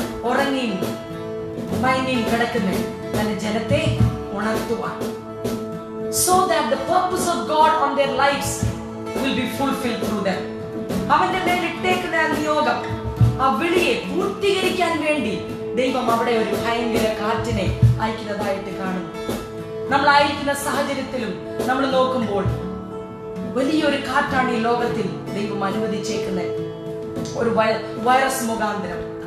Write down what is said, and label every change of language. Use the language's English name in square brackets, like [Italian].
[Malayalam] ഉറങ്ങിയും മയങ്ങിയും കിടക്കുന്ന തന്റെ ജനത്തെ ഉണർത്തുവാൻ. [English] So that the purpose of God on their lives will be fulfilled through them. [Malayalam] അവന്റെ മേൽ ഇട്ടേക്കുന്ന നിയോഗം, ആ വിളിയെ പൂർത്തീകരിക്കാൻ വേണ്ടി ദൈവം അവിടെ ഒരു ഭയങ്കര കാറ്റിനെ അയക്കുന്നതായിട്ട് കാണുന്നു. നമ്മൾ ആയിരിക്കുന്ന സാഹചര്യത്തിലും നമ്മൾ നോക്കുമ്പോൾ വലിയൊരു കാറ്റാണ് ഈ ലോകത്തിൽ ദൈവം അനുവദിച്ചേക്കുന്നത്, ഒരു വൈറസ് മുഖാന്തരം.